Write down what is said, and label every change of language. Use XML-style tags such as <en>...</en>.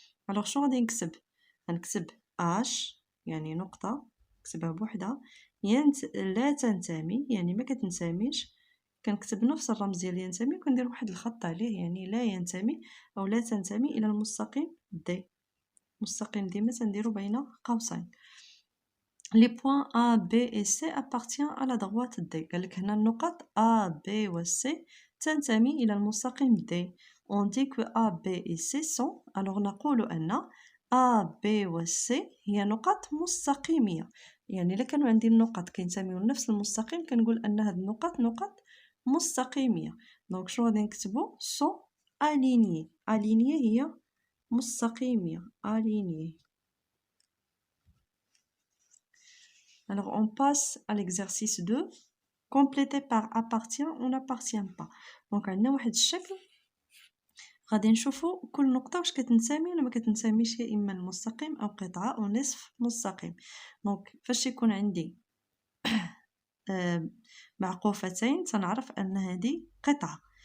<ar>الوغ شنو غادي نكتب؟ غنكتب H يعني نقطة نكتبها بوحدها، لا تنتمي يعني ما كتنتميش، كنكتب نفس الرمز ديال ينتمي وكندير واحد الخط عليه، يعني لا ينتمي أو لا تنتمي إلى المستقيم D. مستقيم ديما تنديرو بين قوسين.</ar> <fr>les points A, B et C appartiennent à la droite D،</fr> <ar>قالك هنا النقط A, B و C تنتمي إلى المستقيم D.</ar> <fr>on dit que A, B et C sont، alors</fr> <ar>نقول أن A, B و C هي نقط مستقيمية، يعني إلا كانوا عندي النقط كينتميو لنفس المستقيم كنقول أن هاد النقط نقط مستقيمية. دونك شنو غادي نكتبو</ar> <fr>sont alignés. alignés</fr> <ar>هي مستقيمية alignés.</ar> <fr>Alors on passe à l'exercice 2 complété par appartient ou n'appartient pas.</fr> <ar>دونك عندنا واحد الشكل غادي نشوفو كل نقطة واش كتنتمي ولا ما كتنتميش، يا اما المستقيم او قطعة او نصف مستقيم. دونك فاش يكون عندي معقوفتين تنعرف ان هذه قطعة.</ar>